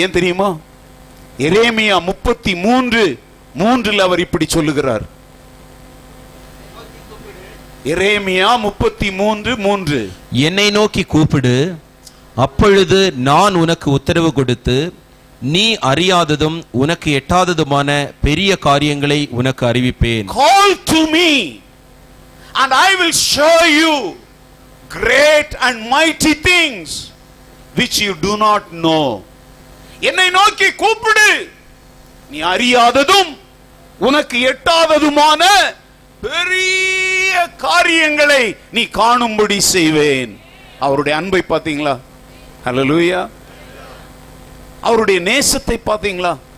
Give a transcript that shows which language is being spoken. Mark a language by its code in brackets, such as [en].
[ta] ஏன் தெரியுமா? எரேமியா 33:3 அவர் இப்படி சொல்லுகிறார். எரேமியா 33:3, என்னை நோக்கி கூப்பிடு, அப்பொழுது நான் உனக்கு உத்தரவு கொடுத்து நீ அறியாததும் உனக்கு எட்டாததுமான பெரிய காரியங்களை உனக்கு அறிவிப்பேன். [en] Call to me and I will show you great and mighty things which you do not know. [ta] என்னை நோக்கி கூப்பிடு, நீ அறியாததும் உனக்கு எட்டாததுமான பெரிய காரியங்களை நீ காணும்படி செய்வேன். அவருடைய அன்பை பார்த்தீங்களா? ஹல்லேலூயா. அவருடைய நேசத்தை பார்த்தீங்களா?